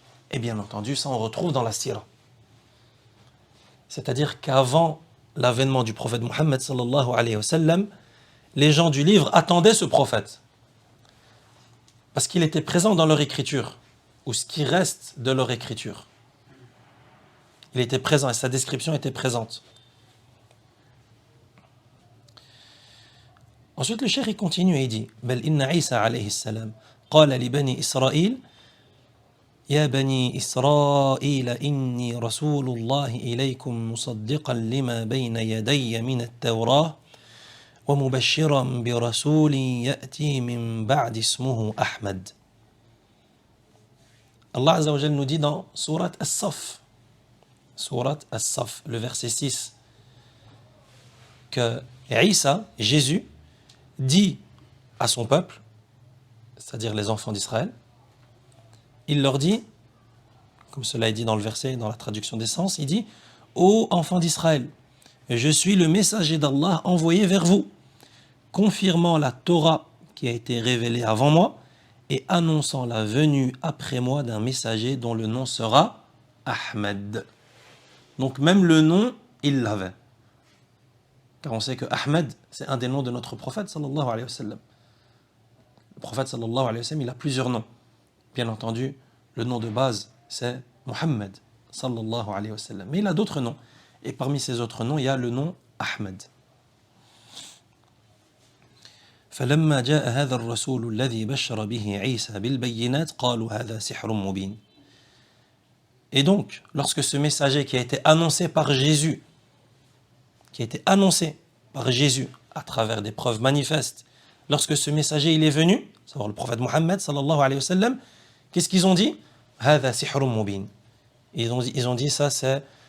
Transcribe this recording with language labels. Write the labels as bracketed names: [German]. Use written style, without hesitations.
[French] Et bien entendu, ça on retrouve dans la Sira. C'est-à-dire qu'avant l'avènement du prophète Mohammed sallallahu alayhi wa sallam, les gens du livre attendaient ce prophète. Parce qu'il était présent dans leur écriture, ou ce qui reste de leur écriture. Il était présent et sa description était présente. Ensuite, le cheikh continue et il dit [Arabic] بل إن عيسى عليه السلام قال لبني إسرائيل يا بني إسرائيل إني رسول الله إليكم مصدقا لما بين يدي من التوراة ومبشرا برسول يأتي من بعد اسمه أحمد. [French] Allah Azza wa Jal nous dit dans Surat As-Saff, le verset 6, que Isa, Jésus, dit à son peuple, c'est-à-dire les enfants d'Israël, il leur dit, comme cela est dit dans le verset, dans la traduction des sens, il dit « Ô enfants d'Israël, je suis le messager d'Allah envoyé vers vous, confirmant la Torah qui a été révélée avant moi et annonçant la venue après moi d'un messager dont le nom sera Ahmed. » Donc même le nom, il l'avait. Car on sait que Ahmed, c'est un des noms de notre prophète sallallahu alayhi wa sallam. Le prophète sallallahu alayhi wa sallam, il a plusieurs noms. Bien entendu, le nom de base, c'est Muhammad sallallahu alayhi wa sallam. Mais il a d'autres noms. Et parmi ces autres noms, il y a le nom Ahmed. [Arabic] فلما جاء هذا الرسول الذي بشر به عيسى بالبينات قالوا هذا سحر مبين. [French] Et donc, lorsque ce messager qui a été annoncé par Jésus, à travers des preuves manifestes, lorsque ce messager il est venu, savoir le prophète Mohammed sallallahu alayhi wa sallam, qu'est-ce qu'ils ont dit? [Arabic] هذا سحر مبين. [French] Ils ont dit ça c'est